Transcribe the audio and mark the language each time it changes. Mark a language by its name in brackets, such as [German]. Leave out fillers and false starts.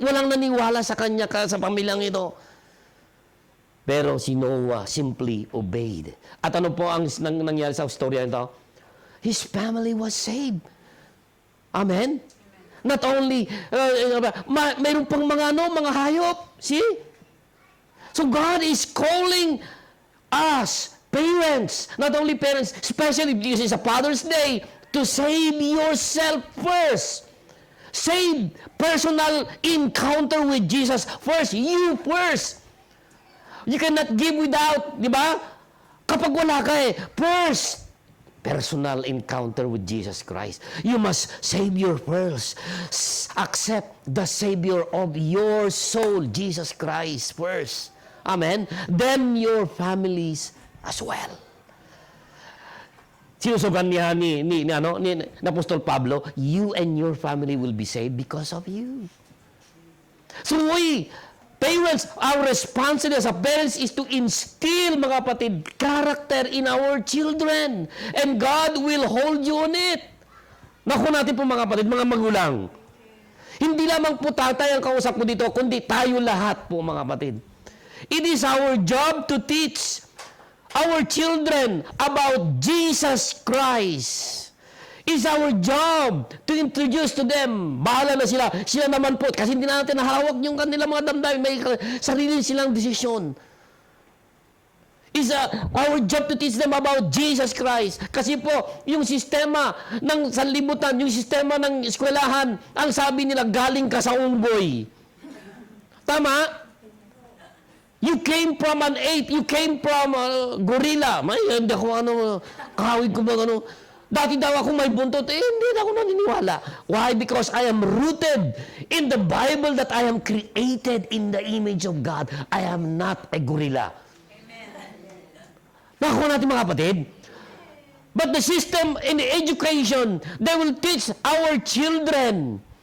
[Filipino] Walang naniwala sa kanya, sa pamilyang ito. Pero si Noah simply obeyed. At ano po ang nangyari sa storya nito? [English] his family was saved. Amen? Not only, [Filipino] mayroon pang mga mga hayop. [English] See? So God is calling us, parents, not only parents, especially this is a Father's Day, to save yourself first. Save personal encounter with Jesus first. You first. You cannot give without, [Filipino] di ba? Kapag wala ka [English] first, personal encounter with Jesus Christ. You must save your first. Accept the Savior of your soul, Jesus Christ first. Amen? Then your families as well. [Filipino] Sinusugan niya ni Apostol Pablo, [English] you and your family will be saved because of you. So we, parents, our responsibility as a parents is to instill, [Filipino] mga kapatid, [English] character in our children. And God will hold you on it. [Filipino] Naku natin po mga kapatid, mga magulang. Hindi lamang po tatay ang kausap ko dito, kundi tayo lahat po mga kapatid. [English] It is our job to teach our children about Jesus Christ. It's our job to introduce to them. [Filipino] Bahala na sila. Sila naman po. Kasi hindi natin nahawak yung kanilang mga damdamin. May sarili silang desisyon. [English] It's our job to teach them about Jesus Christ. [Filipino] Kasi po, yung sistema ng sanlibutan, yung sistema ng eskwelahan, ang sabi nila, galing ka sa unggoy. Tama? [English] You came from an ape. You came from gorilla. [Filipino] Hindi ako kahawig ko ba Dati daw ako may buntot. Hindi na ako naniniwala. [English] Why? Because I am rooted in the Bible that I am created in the image of God. I am not a gorilla. [Filipino] Nakuha natin mga kapatid. [English] But the system in the education, they will teach our children.